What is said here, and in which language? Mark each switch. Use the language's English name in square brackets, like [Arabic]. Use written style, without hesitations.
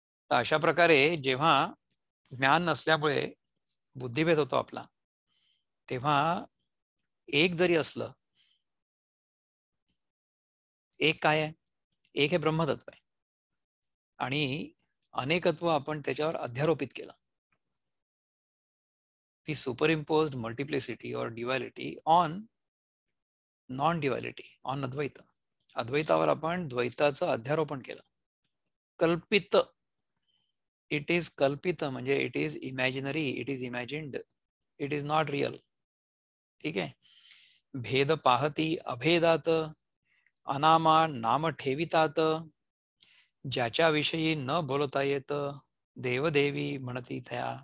[Marathi] तर अशा प्रकारे जेव्हा ज्ञान नसल्यामुळे बुद्धिभेद होतो आपला, तेव्हा एक जरी असलं, एक काय आहे? एक हे ब्रह्मतत्व आहे आणि अनेकत्व आपण त्याच्यावर अध्यारोपित केलं. [English] ती superimposed multiplicity और duality on non duality on Advaita. [Marathi] अद्वैतावर आपण द्वैताचं अध्यारोपण केलं. कल्पित, [English] It is कल्पित म्हणजे it is imaginary, it is imagined, it is not real. [Marathi] ठीक आहे. भेद पाहती अभेदात, अनामा नाम ठेवितात, ज्याच्याविषयी न बोलता येत, देवदेवी म्हणती त्या.